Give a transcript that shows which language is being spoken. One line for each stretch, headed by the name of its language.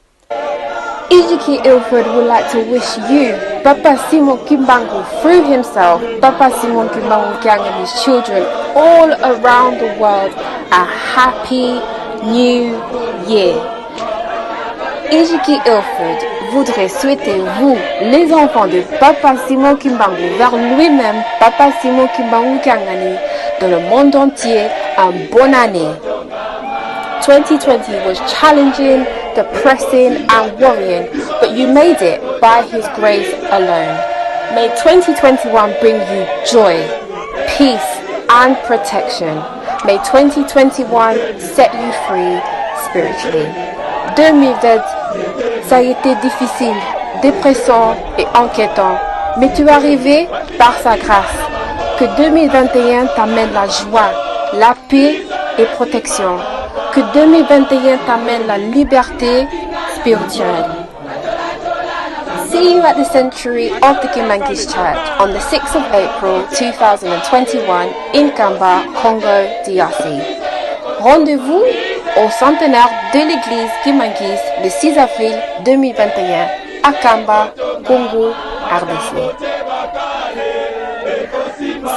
English: Ejike Ilford would like to wish you, Papa Simon Kimbangu, through himself, Papa Simon Kimbangu Kyang and his children all around the world, a happy new year.
French: Ejike Ilford voudrait souhaiter, vous, les enfants de Papa Simon Kimbangu, vers lui-même, Papa Simon Kimbangu Kyangani, dans le monde entier, une bonne année.
English: 2020 was challenging, depressing and worrying, but you made it by His grace alone. May 2021 bring you joy, peace and protection. May 2021 set you free spiritually.
French: 2020, ça a été difficile, dépressant et inquiétant, mais tu es arrivé par sa grâce. Que 2021 t'amène la joie, la paix et protection. Que 2021 t'amène la liberté spirituelle.
English: See you at the Century of the Kimangis Church on the 6th of April 2021 in Kamba, Congo, DRC.
French: Rendez-vous au centenaire de l'église Kimangis le 6 avril 2021 à Kamba, Congo, RDC.